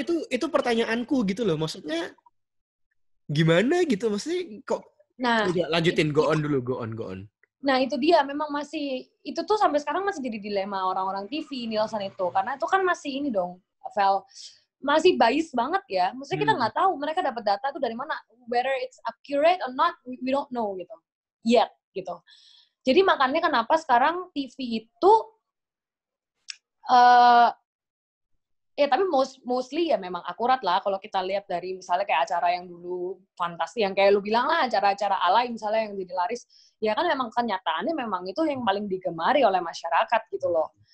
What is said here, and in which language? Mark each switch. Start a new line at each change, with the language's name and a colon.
Indonesian: Itu pertanyaanku gitu loh. Maksudnya gimana gitu? Maksudnya kok lanjutin,
English: go on.
Indonesian: Nah, itu dia, memang masih, itu tuh sampai sekarang masih jadi dilema orang-orang TV, Nielsen itu. Karena itu kan masih ini dong, Vel, masih bias banget ya. Maksudnya kita nggak tahu mereka dapat data itu dari mana.
English: Whether it's accurate or not, we don't know
Indonesian: gitu.
English: Yet, gitu.
Indonesian: Jadi makanya kenapa sekarang TV itu, tapi mostly ya memang akurat lah kalau kita lihat dari misalnya kayak acara yang dulu fantasi, yang kayak lu bilang lah, acara-acara alay misalnya yang jadi laris, ya kan memang kenyataannya memang itu yang paling digemari oleh masyarakat gitu loh.